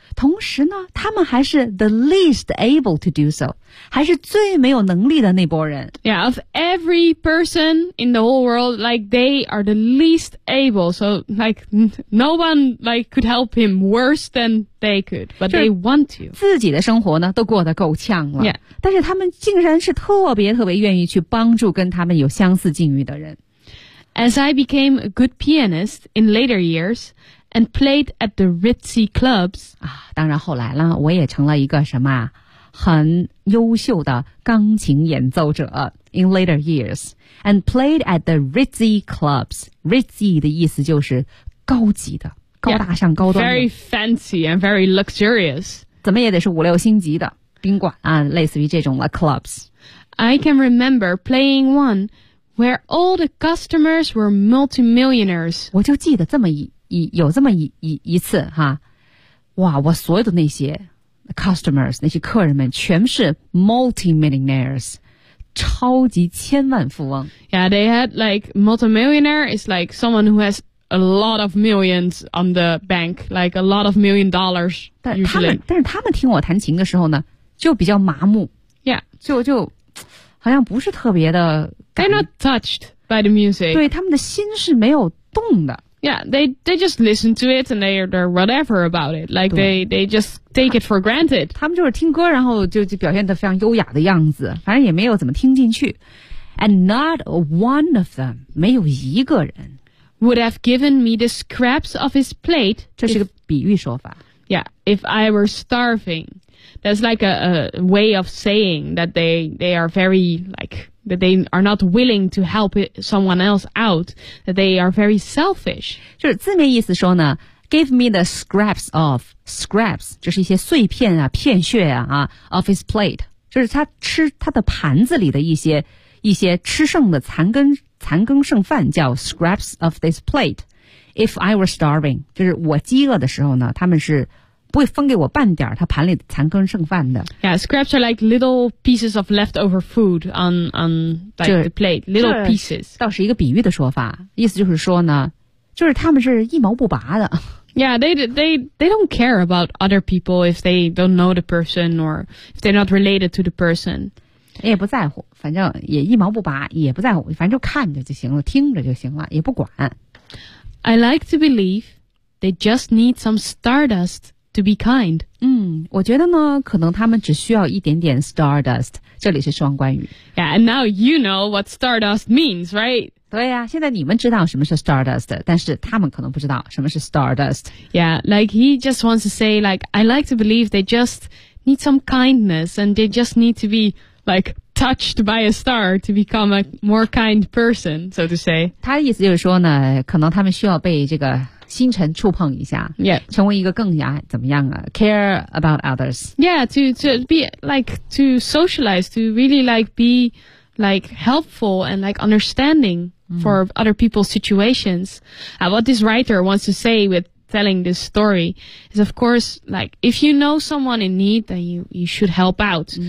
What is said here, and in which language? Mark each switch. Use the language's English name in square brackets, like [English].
[Chinese] 同时呢他们还是 [English] the least able to do so [Chinese] 还是最没有能力的那波人 [English] Yeah, of every person in the whole world like they are the least able so like no one like could help him worse than they could but they want to [Chinese] 自己的生活呢都过得够呛了 [English] Yeah, [Chinese] 但是他们竟然是特别特别愿意去帮助跟他们有相似境遇的人 [English] As I became a good pianist in later years,And played at the ritzy clubs. [Chinese] 啊，当然后来了，我也成了一个什么很优秀的钢琴演奏者。 [English] In later years, and played at the ritzy clubs. [Chinese] Ritzy 的意思就是高级的，高大上、 [English] yeah, [Chinese] 高端的。 [English] Very fancy and very luxurious. [Chinese] 怎么也得是五六星级的宾馆啊，类似于这种了 clubs. [English] I can remember playing one where all the customers were multimillionaires. [Chinese] 我就记得这么一有这么一次哈，哇，我所有的那些 customers 那些客人们全是 multimillionaires。超级千万富翁。 [English] Yeah, they had like multimillionaire is like someone who has a lot of millions on the bank, like a lot of million dollars. [Chinese] 但是他们听我弹琴的时候呢，就比较麻木。 [English] Yeah, [Chinese] 就好像不是特别的。 [English] They're not touched by the music. [Chinese] 对，他们的心是没有动的。 [English] Yeah, they just listen to it and they're whatever about it. Like they just take it for granted. [Chinese] 他们就是听歌，然后就表现得非常优雅的样子，反正也没有怎么听进去。 [English] And not one of them, [Chinese] 没有一个人 [English] would have given me the scraps of his plate. [Chinese] 这是个比喻说法。 [English] Yeah, if I were starving. That's like a way of saying that they are very like... that they are not willing to help someone else out, that they are very selfish. [Chinese] 就是字面意思说呢 , [English] give me the scraps of, [Chinese] scraps, 就是一些碎片啊片屑 啊 of his plate, 就是他吃他的盘子里的一些吃剩的残羹剩饭叫 scraps of this plate. [English] If I were starving, [Chinese] 就是我饥饿的时候呢他们是不会分给我半点他盘里残羹剩饭的。 [English] Yeah, scraps are like little pieces of leftover food on like the plate, little pieces. [Chinese] 倒是一个比喻的说法，意思就是说呢，就是他们是一毛不拔的。 [English] Yeah, they don't care about other people if they don't know the person or if they're not related to the person. [Chinese] 也不在乎，反正也一毛不拔，也不在乎，反正就看着就行了，听着就行了，也不管。 [English] I like to believe they just need some stardust. To be kind. [Chinese] 我觉得呢可能他们只需要一点点 stardust. 这里是双关语。 [English] Yeah, and now you know what stardust means, right? [Chinese] 对啊，现在你们知道什么是 stardust, 但是他们可能不知道什么是 stardust. [English] Yeah, like he just wants to say, like, I like to believe they just need some kindness and they just need to be, like, touched by a star to become a more kind person, so to say. [Chinese] 他的意思就是说呢可能他们需要被这个星辰触碰一下、 [English] yeah. [Chinese] 成为一个更加怎么样啊 [English] care about others. Yeah, to be like, to socialize, to really like be like helpful and like understanding for other people's situations. What this writer wants to say with telling this story is of course like, if you know someone in need, then you should help out.